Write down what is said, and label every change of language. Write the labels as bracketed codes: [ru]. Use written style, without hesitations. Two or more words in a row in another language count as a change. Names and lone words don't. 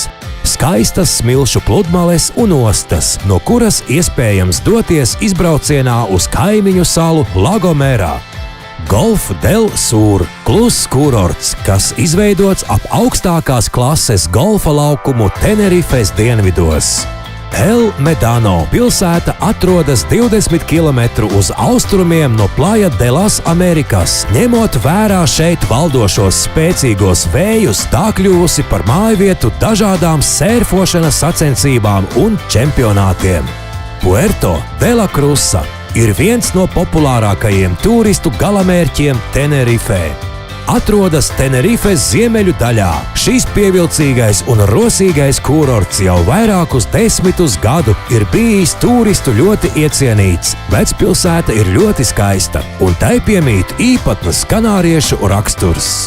[lv] Skaistas smilšu pludmales un ostas, no kuras iespējams doties izbraucienā uz kaimiņu salu La Gomera. Golf del Sur – kluss kurorts, kas izveidots ap augstākās klases golfa laukumu Tenerifes dienvidos. El Medano pilsēta atrodas 20 km uz austrumiem no Playa de las Amerikas. Ņemot vērā šeit valdošos spēcīgos vējus, tā kļuvusi par mājvietu dažādām sērfošanas sacensībām un čempionātiem. Puerto de la Cruz ir viens no populārākajiem turistu galamērķiem Tenerifē. Atrodas Tenerifes ziemeļu daļā. Šīs pievilcīgais un rosīgais kurorts jau vairākus 10 gadu ir bijis turistu ļoti iecienīts. Vecpilsēta ir ļoti skaista, un tai piemīt īpatnas kanāriešu raksturs.